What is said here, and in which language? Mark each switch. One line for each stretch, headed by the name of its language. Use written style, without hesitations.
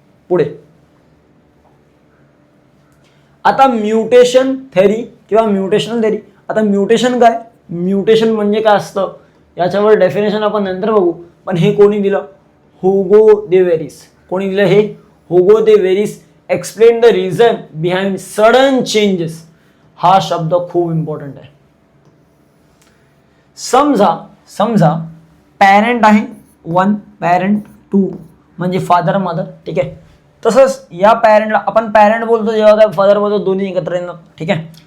Marathi: पुढे आता mutation theory किंवा म्युटेशनल थेरी. आता म्युटेशन काय, म्युटेशन म्हणजे काय असतं याच्यावर डेफिनेशन आपण नंतर बघू. पण हे कोणी दिलं हुगो दे व्हेरिस. कोणी दिलं हे हुगो दे व्हेरिस.
English: Explain the reason behind sudden changes.
Marathi: हा शब्द खूप इम्पॉर्टंट आहे. समजा पॅरेंट आहे 1, पॅरेंट 2 म्हणजे फादर मदर. ठीक आहे. तसंच या पॅरेंटला आपण पॅरेंट बोलतो जेव्हा काय फादर बोलतो दोन्ही एकत्र येणार. ठीक आहे.